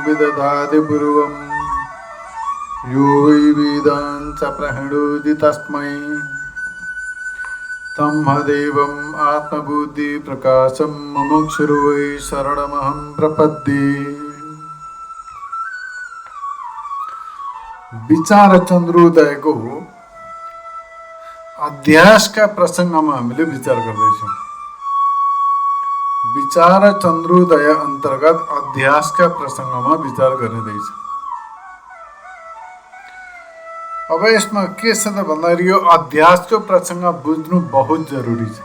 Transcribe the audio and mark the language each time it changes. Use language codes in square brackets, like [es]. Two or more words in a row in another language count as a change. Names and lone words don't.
[sa] दधाति यो वै वेदान् च प्रहिणोति तस्मै तमदेवम् आत्मबुद्धि प्रकाशं मुमुक्षुर्वै वै शरणमहं प्रपद्ये। [ne] विचार चन्द्रोदयको अध्यासका प्रसङ्गमा हामीले विचार गर्दैछौँ। विचार चन्द्रोदय अन्तर्गत अध्यासका प्रसङ्गमा विचार गरिँदैछ। अब यसमा के छ त भन्दाखेरि यो अध्यासको प्रसङ्ग बुझ्नु बहुत जरुरी छ।